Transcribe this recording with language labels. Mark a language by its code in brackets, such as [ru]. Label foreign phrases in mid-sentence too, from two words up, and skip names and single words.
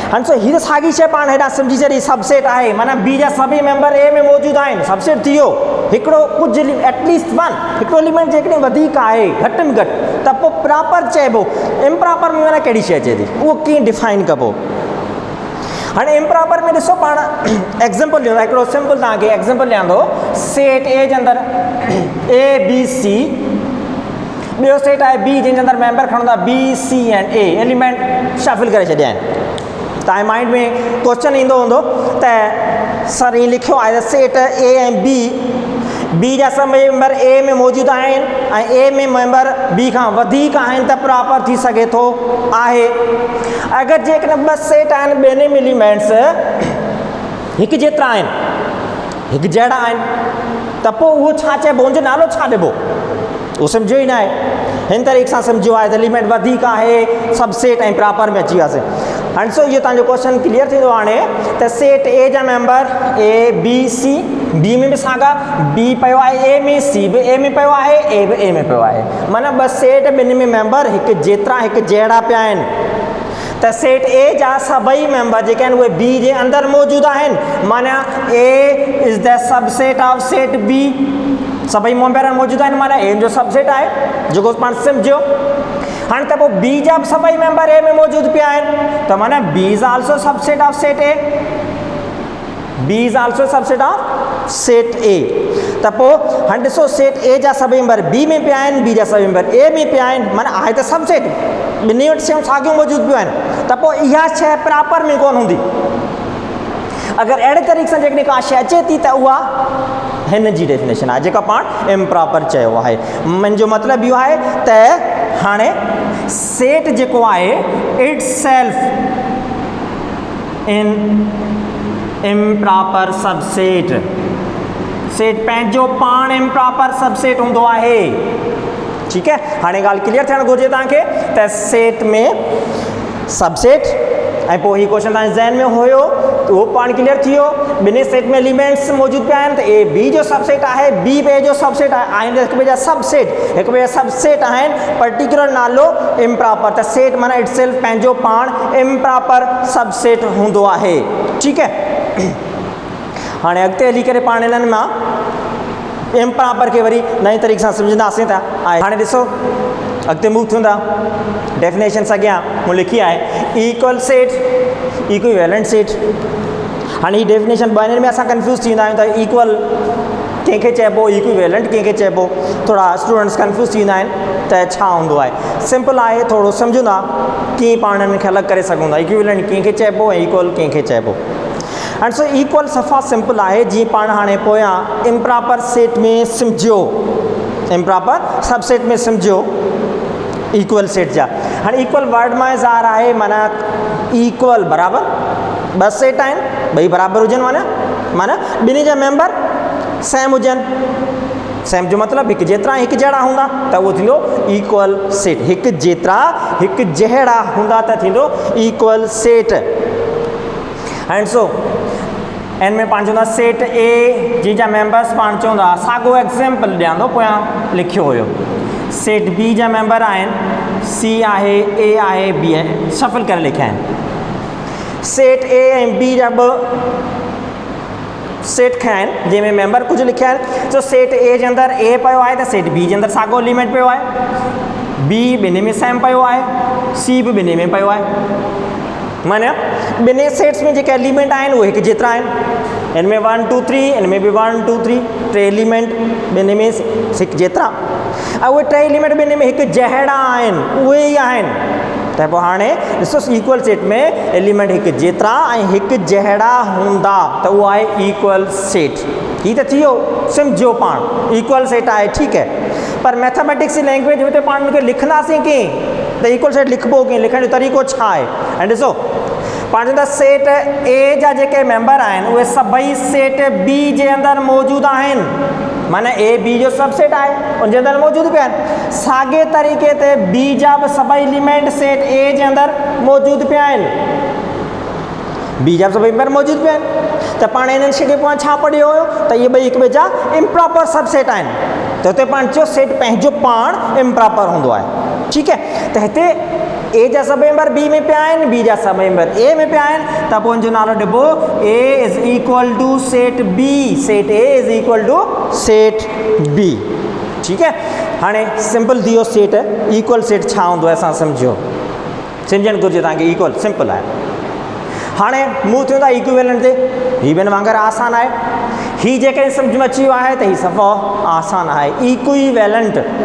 [sd] हाणे सो हीअ साॻी शइ पाण हेॾा सम्झी छॾी सबसेट आहे माना बी जा सभई मेंबर ए में मौजूदु आहिनि सबसेट थी वियो हिकिड़ो कुझु [en] at least one [sd] हिकिड़ो एलिमेंट जेकॾहिं वधीक आहे घटि में घटि त पोइ प्रॉपर चइबो इम्प्रॉपर में माना कहिड़ी शइ चए थी उहो कीअं डिफाइन कबो। हाणे इम्प्रॉपर में ॾिसो पाण एग्ज़ाम्पल ॾियो हिकिड़ो सिंपल तव्हांखे एग्ज़ाम्पल ॾियां थो सेट ए जे अंदरि ए बी सी ॿियो सेट आहे बी जंहिंजे अंदरि मेंबर खणूं था बी सी एंड ए एलिमेंट शफिल करे छॾिया आहिनि तव्हांजे माइंड में क्वेश्चन ईंदो हूंदो त सर हीअं लिखियो आहे त सेट ए ऐं बी जा सभु मेंबर ए में मौजूदु आहिनि ऐं ए में मेंबर बी खां वधीक आहिनि त प्रॉपर थी सघे थो आहे। अगरि जेकॾहिं ॿ सेट आहिनि ॿिन्ही में एलिमेंट्स हिकु जेतिरा आहिनि हिकु जहिड़ा आहिनि त पोइ उहो छा चइबो हुनजो नालो छा ॾिबो उहो सम्झो ई न आहे हिन तरीक़े सां सम्झो आहे त एलिमेंट वधीक आहे सबसेट ऐं प्रॉपर में अची वियासीं। हाणे सो इहो तव्हांजो क्वेश्चन क्लियर थींदो हाणे त सेट ए जा मेंबर ए बी सी बी में बि साॻा बी पियो आहे ए में सी बि ए में पियो आहे ए बि ए में पियो आहे माना ॿ सेट ॿिन्ही में मेंबर हिकु जेतिरा हिकु जहिड़ा पिया आहिनि त सेट ए जा सभई मेंबर जेके आहिनि उहे बी जे अंदरि मौजूदु आहिनि माना [en] A is the subset of set B [sd] सभई मेंबर मौजूदु आहिनि माना ए जो सबसेट आहे जेको पाण सम्झो। हाणे त पोइ बी जा सभई मेंबर ए में मौजूदु पिया आहिनि त माना [en] B is also subset of set A B is also subset of set A [sd] त पोइ हाणे ॾिसो सेट ए जा सभई मेंबर बी में पिया आहिनि बी जा सभई मेंबर ए में पिया आहिनि माना आहे त सबसेट ॿिन्ही वटि शयूं साॻियूं मौजूदु पियूं आहिनि त पोइ इहा शइ प्रॉपर में कोन हूंदी। अगरि अहिड़े तरीक़े सां जेकॾहिं का शइ अचे थी त उहा हिन जी डेफिनेशन आहे जेका पाण इम्प्रॉपर चयो आहे। मुंहिंजो मतिलबु इहो आहे त हाणे सेट जेको आहे [en] itself in improper subset [sd] सेट पंहिंजो पाण [en] improper subset [sd] हूंदो आहे ठीकु है। हाणे ॻाल्हि क्लियर थियणु घुरिजे तव्हांखे त सेट में सबसेट ऐं पोइ हीउ क्वेश्चन तव्हांजे ज़हन में हुयो उहो पाण क्लियर थी वियो ॿिन्ही सेट में एलिमेंट्स मौजूदु पिया आहिनि त ए बी जो सबसेट आहे बी बे जो सबसेट आहे आहिनि हिकु ॿिए जा सबसेट आहिनि पर्टिकुलर नालो इम्प्रॉपर त सेट माना [en] itself [sd] पंहिंजो पाण [en] improper subset [sd] हूंदो आहे ठीकु है। हाणे अॻिते हली करे पाण हिननि मां इम्प्रॉपर खे वरी नई तरीक़े सां सम्झंदासीं था। हाणे ॾिसो अॻिते मूव थियूं था डेफिनेशन्स अॻियां मूं लिखी आहे [en] equal set equivalent set. [sd] हाणे हीअ डेफिनेशन ॿिन्हिनि में असां कंफ्यूज़ थी वेंदा आहियूं त इक्वल कंहिंखे चइबो इक्विवेलेंट कंहिंखे चइबो थोरा स्टूडेंट्स कंफ्यूज़ थी वेंदा आहिनि त छा हूंदो आहे सिंपल आहे थोरो सम्झूं था कीअं पाण हिननि खे अलॻि करे सघूं था इक्विवेलेंट कंहिंखे चइबो ऐं इक्वल कंहिंखे चइबो। [en] and so equal [sd] सफ़ा सिंपल है जी पाण हाणे पोयां [en] improper set [sd] में सम्झो [en] improper subset [sd] में सम्झो [en] equal set [sd] जा हाँ [en] equal word [sd] में ज़ार है माना इक्वल बराबर बस सेट आहिनि भई बराबर हुजनि माना ॿिन्ही जा मेंबर सेम हुजनि सेम जो मतलब एक जेतरा एक जड़ा हुंदा त वो थींदो [en] equal set [sd] एक जेतरा एक जड़ा हुंदा त थींदो [en] equal set and so on [sd] में पाण चवंदा सेट ए जी जा मेंबर्स पाण चवंदा सागो एग्जांपल ॾियां थो पोयां लिखियो हुयो सेट बी जा मेंबर आहिनि सी आहे ए आहे बी आहे सफल करे लिखिया आहिनि सेट ए ऐं बी जा ॿ सेट खया आहिनि जंहिंमें मेंबर कुछ लिखिया आहिनि सो सेट ए जे अंदरि ए पियो आहे त सेट बी जे अंदरि साॻियो एलिमेंट पियो आहे बी ॿिन्ही में सेम पियो आहे सी बि ॿिन्ही में पियो आहे माना ॿिन्ही सेट्स में जेके एलिमेंट आहिनि उहे हिकु जेतिरा आहिनि हिन में 1 2 3 हिन में बि 1 2 3 टे एलिमेंट ॿिन्ही में हिकु जेतिरा ऐं उहे टे एलिमेंट ॿिन्ही में हिकु जहिड़ा आहिनि उहे ई आहिनि त पोइ हाणे ॾिसो इक्वल सेट में एलिमेंट हिकु जेतिरा ऐं हिकु जहिड़ा हूंदा त उहो आहे [en] equal set [sd] हीअ त थी वियो सम्झो पाण [en] equal set [sd] आहे ठीकु है पर मैथमेटिक्स जी लैंग्वेज हुते पाण हुनखे लिखंदासीं कीअं त [en] equal set [sd] लिखिबो कीअं लिखण जो तरीक़ो छा आहे ऐं ॾिसो पाण चवंदा सेट ए जा जेके मेंबर आहिनि उहे सभई सेट बी जे अंदरि मौजूदु आहिनि माना ए बी जो सबसेट आहे उनजे अंदरि मौजूदु पिया आहिनि साॻे तरीक़े ते बी जा बि सभई एलिमेंट सेट ए जे अंदरि मौजूदु पिया आहिनि बी जा सभई मेंबर मौजूदु पिया आहिनि त पाण हिननि शइ खे पोइ छा पढ़ियो हुयो त इहे ॿई हिक ॿिए जा [en] improper subset [sd] आहिनि त हुते पाण चयो सेट पंहिंजो पाण इम्प्रॉपर हूंदो आहे ठीकु है त हिते ए जा सब मेंबर बी में पिया आहिनि बी जा सब मेंबर ए में पिया आहिनि त पोइ हुनजो नालो ॾिबो [en] A is equal to set B set A is equal to set B [sd] ठीकु है हाणे सिंपल थी वियो [en] set equal set [sd] छा हूंदो आहे असां सम्झो सम्झणु घुरिजे तव्हांखे [en] equal simple [sd] आहे हाणे मूं थियो था इक्विवेलेंट ते हीअ ॿिनि वांगुरु आसान आहे हीअ जेके सम्झ में अची वियो आहे त हीअ सफ़ो आसान आहे इक्विवेलेंट